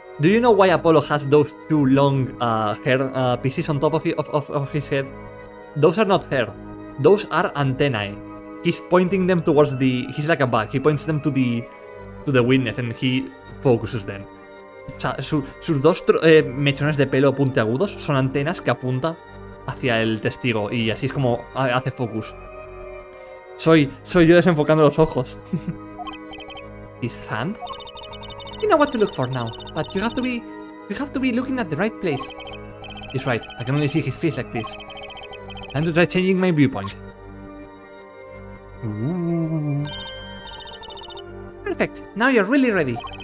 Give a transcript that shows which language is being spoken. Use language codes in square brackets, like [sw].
[en] Do you know why Apollo has those 2 long hair pieces on top of his head? Those are not hair. Those are antennae. He's pointing them towards he's like a bug. He points them to the witness and he focuses them. [es] O sea, sus 2 mechones de pelo puntiagudos son antenas que apunta hacia el testigo y así es como hace focus. Soy yo desenfocando los ojos. [en] His hand? You know what to look for now, but you have to be looking at the right place. He's right. I can only see his face like this. Time to try changing my viewpoint. Ooh. Perfect. Now you're really ready.